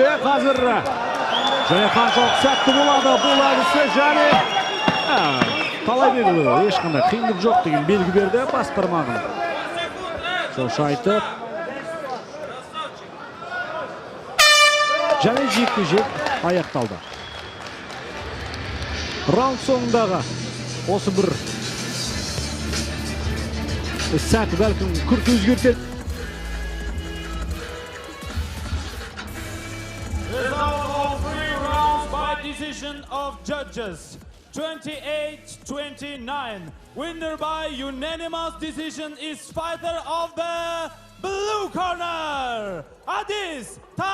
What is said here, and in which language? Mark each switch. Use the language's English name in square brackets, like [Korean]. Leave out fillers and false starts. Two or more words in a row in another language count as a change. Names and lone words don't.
[Kazakh] Қазір және қаншалық сәтті болады бұл әдісі, және Талайбекұлы ешқандай қиындық жоқ деген белгі берді бас бармағын шошайтып. Және жекпе-жек аяқталды. Раунд соңындағы осы бір сәт бәлкім күрт өзгертеді. [English] Decision of judges 28-29. Winner by unanimous decision is fighter of the blue corner, Adis